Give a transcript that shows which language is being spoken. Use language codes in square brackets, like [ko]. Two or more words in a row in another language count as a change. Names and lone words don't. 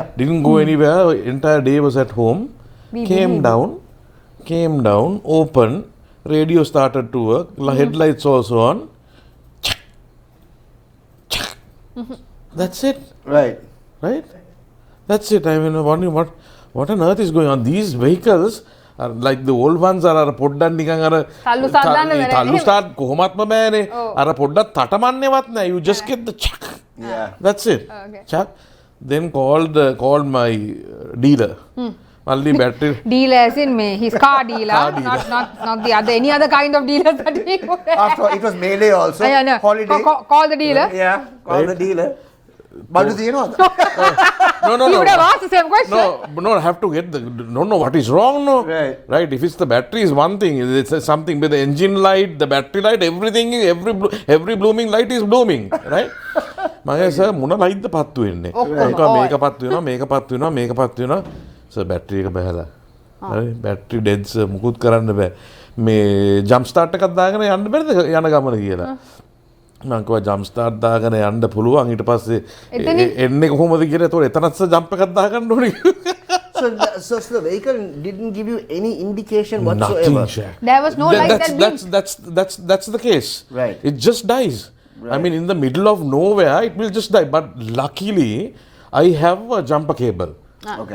[en] Didn't go anywhere, entire day was at home. Came down, open, radio started to work, headlights also on. That's it. Right. That's it. I mean, wondering what on earth is going on. These vehicles are like the old ones are [si] පොඩ්ඩක් නිකන් අර තල්ලු start කොහොමත්ම බෑනේ. [en] අර පොඩ්ඩක් තටමන්නේවත් නැහැ. You just get the chuck. Yeah. That's it. Okay. Chuck. Then called my dealer. Only battery. Dealer as in me, his car dealer, not the other any other kind of dealers that we would have. After all, it was May also. No. Holiday. Call the dealer. Yeah. Call the dealer. But do you know? No. You would have asked the same question. No, I have to get don't know what is wrong, no. Right. If it's the battery is one thing, it's something with the engine light, the battery light, everything, every blooming light is blooming, right? [si] මගේ සර් මොන ලයිට්ද පත්තු වෙන්නේ? මේක පත්තු වෙනවා. සර් බැටරි එක බහැලා. හරි [en] battery dead [si] සර් මුකුත් කරන්න බෑ. මේ [en] jump start [si] එකක් දාගෙන යන්න බැරිද යන ගමන කියලා. මම කිව්වා [en] jump start [si] දාගෙන යන්න පුළුවන් ඊට පස්සේ එන්නේ කොහොමද කියලා. ඒතකොට එතනත් ජම්ප් එකක් දාගන්න ඕනේ. [en] So the vehicle didn't give you any indication whatsoever. Nothing. There was no light that blinked. That's the case. Right. It just dies. Right. I mean, in the middle of nowhere, it will just die. But luckily, I have a jumper cable. Okay.